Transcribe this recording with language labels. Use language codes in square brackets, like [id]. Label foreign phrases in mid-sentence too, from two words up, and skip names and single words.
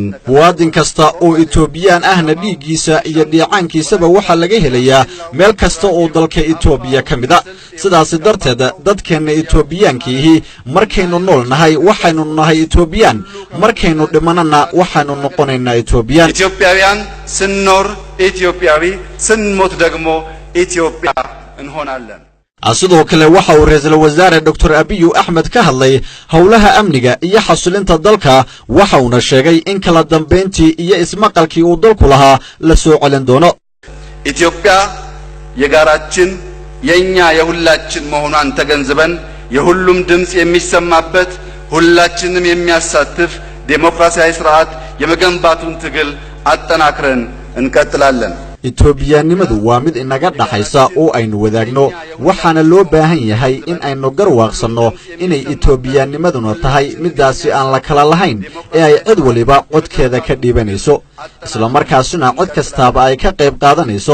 [so] muwaadin kasta oo Etoobiyaan ahna dhiiggiisa iyo dheecaankiisaba waxa laga helayaa meel kasta oo dalka Etoobiya ka mid ah. sidaas darteed dadkeena Etoobiyaankiihi markaynu nool nahay waxaynu nahay Etoobiyaan, markaynu dhimanana waxaynu noqonaynaa Etoobiyaan. [am] ኢትዮጵያውያን ስንኖር ኢትዮጵያዊ፣ ስንሞት ደግሞ ኢትዮጵያ እንሆናለን። [so] sidoo kale waxa uu ra'iisul wasaare Dr. Abiy Ahmed ka hadlay howlaha amniga iyo xasilinta dalka. waxa uu sheegay in kala dambeyntii iyo ismaqalkii uu dalku lahaa la soo celin doono. [am] ኢትዮጵያ የጋራችን የኛ የሁላችን መሆኗን ተገንዝበን የሁሉም ድምጽ የሚሰማበት ሁላችንም የሚያሳትፍ ዴሞክራሲያዊ ስርዓት የመገንባቱን ትግል አጠናክረን እንቀጥላለን። [so] Itoobiyaanimadu waa mid inaga dhaxaysa oo aynu wadaagno, waxaana loo baahan yahay in aynu garwaaqsanno inay Itoobiyaanimaduna tahay midaasi aan la kala lahayn ee ay cid waliba codkeeda ka dhiibanayso, isla markaasina cod kastaaba ay ka qayb qaadanayso.